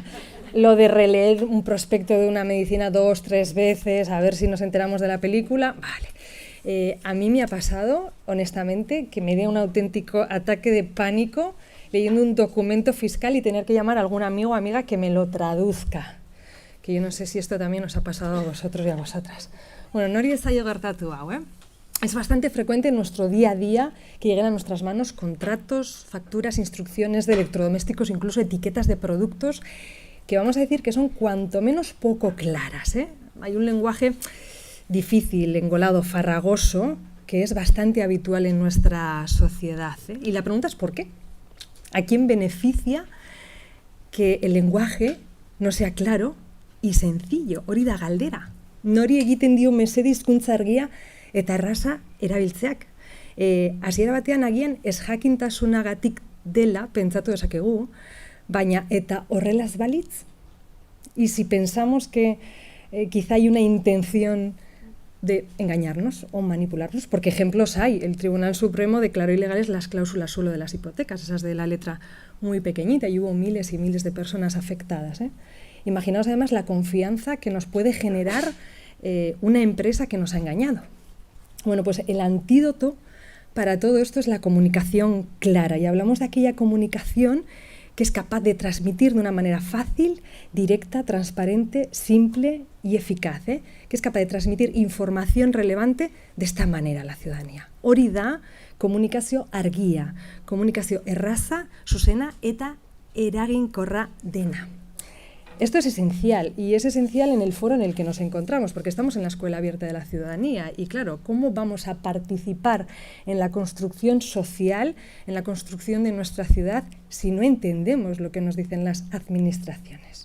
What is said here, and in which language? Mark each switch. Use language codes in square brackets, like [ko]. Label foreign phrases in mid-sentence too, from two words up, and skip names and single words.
[es] Lo de releer un prospecto de una medicina 2, 3 veces, a ver si nos enteramos de la película, vale. A mí me ha pasado, honestamente, que me dé un auténtico ataque de pánico leyendo un documento fiscal y tener que llamar a algún amigo o amiga que me lo traduzca. Que yo no sé si esto también os ha pasado a vosotros y a vosotras. [eu] Bueno, nori ez zaio gertatu hau, [es] Es bastante frecuente en nuestro día a día que lleguen a nuestras manos contratos, facturas, instrucciones de electrodomésticos, incluso etiquetas de productos que vamos a decir que son cuanto menos poco claras. Hay un lenguaje difícil, engolado, farragoso, que es bastante habitual en nuestra sociedad. Y la pregunta es ¿por qué? ¿A quién beneficia que el lenguaje no sea claro y sencillo? [eu] Hori da galdera. Nori egiten dio mesede hizkuntza argia eta erraza erabiltzeak. Hasiera batean agian ezjakintasunagatik dela pentsatu dezakegu, baina eta horrelaz balitz. [es] Y si pensamos que quizá hay una intención de engañarnos o manipularnos, porque ejemplos hay. El Tribunal Supremo declaró ilegales las cláusulas suelo de las hipotecas, esas de la letra muy pequeñita, y hubo miles y miles de personas afectadas. Imaginaos además la confianza que nos puede generar una empresa que nos ha engañado. Bueno, pues el antídoto para todo esto es la comunicación clara, y hablamos de aquella comunicación que es capaz de transmitir de una manera fácil, directa, transparente, simple y eficaz, que es capaz de transmitir información relevante de esta manera a la ciudadanía. [eu] Hori da komunikazio argia, komunikazio erraza, zuzena eta eraginkorra dena. [es] Esto es esencial, y es esencial en el foro en el que nos encontramos, porque estamos en la Escuela Abierta de la Ciudadanía, y claro, ¿cómo vamos a participar en la construcción social, en la construcción de nuestra ciudad, si no entendemos lo que nos dicen las administraciones?